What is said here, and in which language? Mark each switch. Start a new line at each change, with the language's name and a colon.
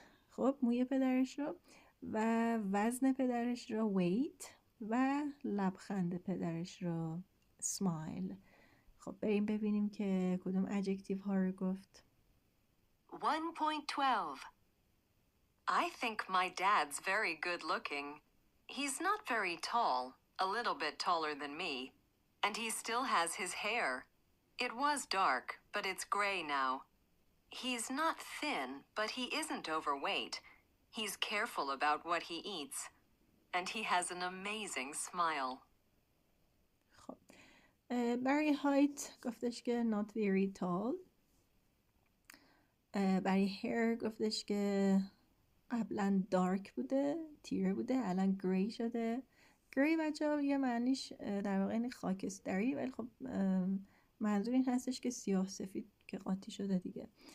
Persian: خب موی پدرش رو و وزن پدرش رو weight و لبخند پدرش رو smile. خب بریم ببینیم که کدوم ادجکتیو ها رو گفت. 1.12
English: I think my dad's very good looking. He's not very tall, a little bit taller than me, and he still has his hair. It was dark, but it's gray now. He's not thin, but he isn't overweight. He's careful about what he eats, and he has an amazing smile.
Persian: خب برای height گفتش که
English: not very tall.
Persian: برای hair گفتش که قبلا دارک بوده، تیره بوده، الان گری شده. گری بچه ها یه معنیش در واقع این خاکستری، ولی خب منظور این هستش که سیاه سفید که قاطی شده دیگه.